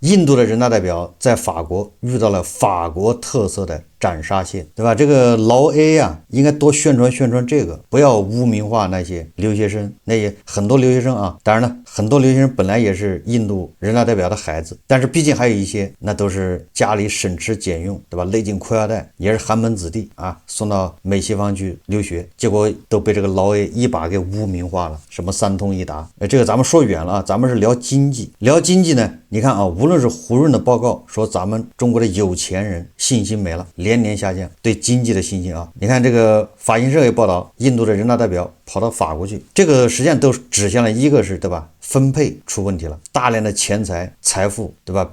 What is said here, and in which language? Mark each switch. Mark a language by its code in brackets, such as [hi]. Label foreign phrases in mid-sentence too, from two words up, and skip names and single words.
[zh] 印度的人大代表在法國遇到了法國特色的斬殺线，對吧？這個老 A 啊，應該多宣傳這個，不要污名化那些留學生，那些很多留學生啊，當然了，很多留學生本來也是印度人大代表的孩子，但是畢竟還有一些那都是家裡省吃儉用，對吧？勒緊褲腰帶，也是寒门子弟啊，送到美西方去留學，結果都被這個老 A 一把給污名化了，什麼三通一達，這個咱們說遠了啊，咱們是聊經濟，聊經濟呢，你看啊，無論是胡潤的報告說咱們中國的有錢人信心沒了，連年下降，對經濟的信心啊，你看這個法新社也報道，印度的人大代表跑到法國去，這個實際上都指向了一個是，對吧？分配出問題了，大量的錢財財富，對吧？